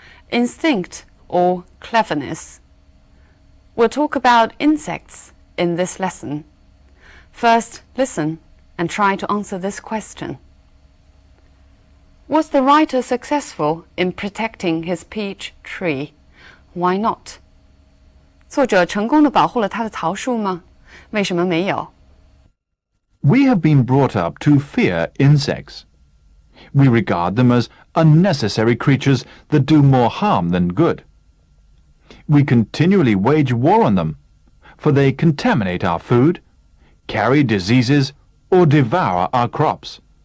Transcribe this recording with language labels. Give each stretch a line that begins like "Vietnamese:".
English: Instinct or cleverness. We'll talk about insects in this lesson. First, listen and try to answer this question. Was the writer successful in protecting his peach tree? Why not?
Chinese: 作者成功地保护了他的桃树吗？为什么没有？
English: We have been brought up to fear insects. We regard them as unnecessary creatures that do more harm than good. We continually wage war on them, for they contaminate our food, carry diseases, or devour our crops.